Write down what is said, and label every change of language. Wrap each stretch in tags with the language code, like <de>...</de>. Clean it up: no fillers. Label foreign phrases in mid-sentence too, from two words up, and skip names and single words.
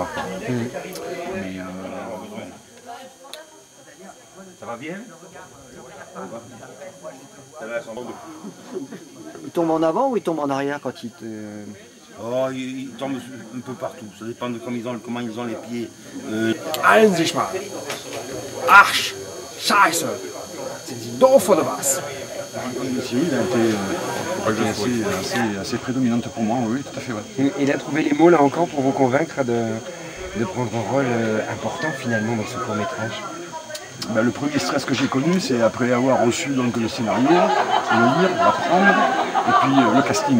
<fr>Mais Ça va bien? Il tombe en avant ou il tombe en arrière quand il te... Oh, il tombe un peu partout, ça dépend de comment ils ont les pieds.</fr> <de>Allen sich mal. Arsch, Scheiße, sind Sie doof oder was?</de> <fr>il a été assez prédominante pour moi, oui, tout à fait. Ouais. Il a trouvé les mots là encore pour vous convaincre de prendre un rôle important finalement dans ce court-métrage. Ben, le premier stress que j'ai connu, c'est après avoir reçu donc, le scénario, le lire, l'apprendre, et puis le casting.</fr>